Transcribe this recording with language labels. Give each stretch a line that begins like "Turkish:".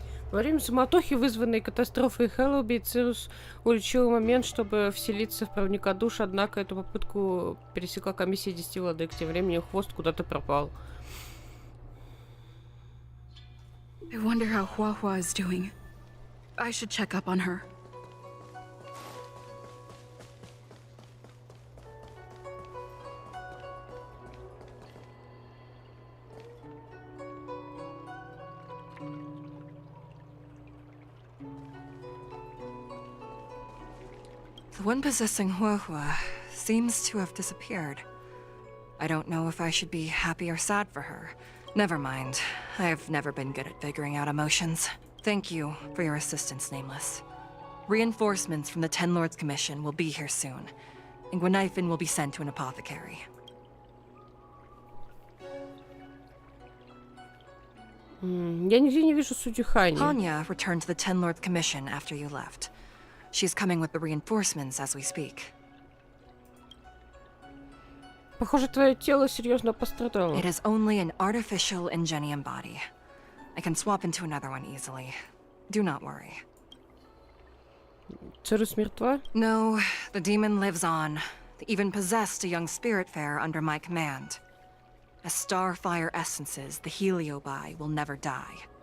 Russian: Во время суматохи, вызванной катастрофой Хэллоуби, Цирус улучил момент, чтобы вселиться в проводника душ, однако эту попытку пересекла комиссия 10 владык. Тем временем хвост куда-то пропал.
English: I wonder how Huahua is doing. I should check up on her. The one possessing Huahua seems to have disappeared. I don't know if I should be happy or sad for her. Never mind. I've never been good at figuring out emotions. Thank you for your assistance, Nameless. Reinforcements from the Ten Lords Commission will be here soon, and Gwenifin will be sent to an apothecary.
Russian: Я нигде не вижу судью Хани.
English: Hanya returned to the Ten Lords Commission after you left. She's coming with the reinforcements as we speak.
Russian: Похоже, твое тело серьезно пострадало.
English: It is only an artificial ingenium body. I can swap into another one easily. Do not worry.
Russian: Цирус мертва?
English: No, the demon lives on. They even possessed a young spiritfarer under my command. As starfire essences, the Heliobi will never die.